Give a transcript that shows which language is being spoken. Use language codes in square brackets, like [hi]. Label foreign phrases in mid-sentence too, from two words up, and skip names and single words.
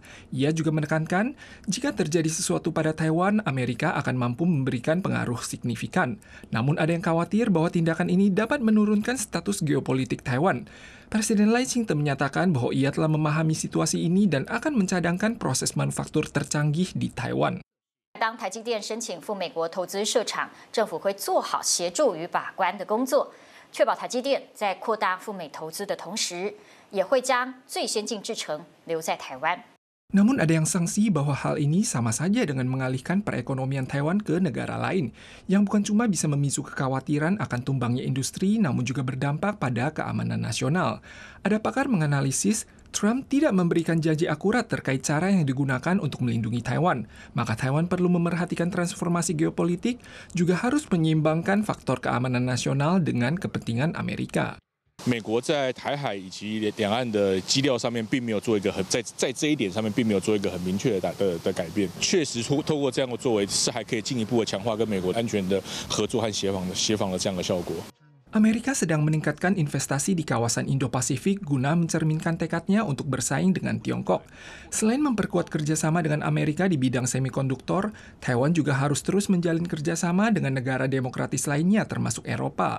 [id] Ia juga menekankan, jika terjadi sesuatu pada Taiwan, Amerika akan mampu memberikan pengaruh signifikan. Namun ada yang khawatir bahwa tindakan ini dapat menurunkan status geopolitik Taiwan. Presiden Lai Ching-te menyatakan bahwa ia telah memahami situasi ini dan akan mencadangkan proses manufaktur tercanggih di Taiwan. [zh] 当台积电申请赴美国投资设厂，政府会做好协助与把关的工作，确保台积电在扩大赴美投资的同时，也会将最先进制程留在台湾。 [id] Namun ada yang sangsi bahwa hal ini sama saja dengan mengalihkan perekonomian Taiwan ke negara lain, yang bukan cuma bisa memicu kekhawatiran akan tumbangnya industri, namun juga berdampak pada keamanan nasional. Ada pakar menganalisis, Trump tidak memberikan janji akurat terkait cara yang digunakan untuk melindungi Taiwan. Maka Taiwan perlu memerhatikan transformasi geopolitik, juga harus menyeimbangkan faktor keamanan nasional dengan kepentingan Amerika. [zh] 美国在台海以及两岸的基调上面，并没有做一个在这一点上面，并没有做一个很明确的改变。确实，透过这样的作为，是还可以进一步的强化跟美国安全的合作和协防的这样的效果。 [id] Amerika sedang meningkatkan investasi di kawasan Indo-Pasifik guna mencerminkan tekadnya untuk bersaing dengan Tiongkok. Selain memperkuat kerjasama dengan Amerika di bidang semikonduktor, Taiwan juga harus terus menjalin kerjasama dengan negara demokratis lainnya termasuk Eropa.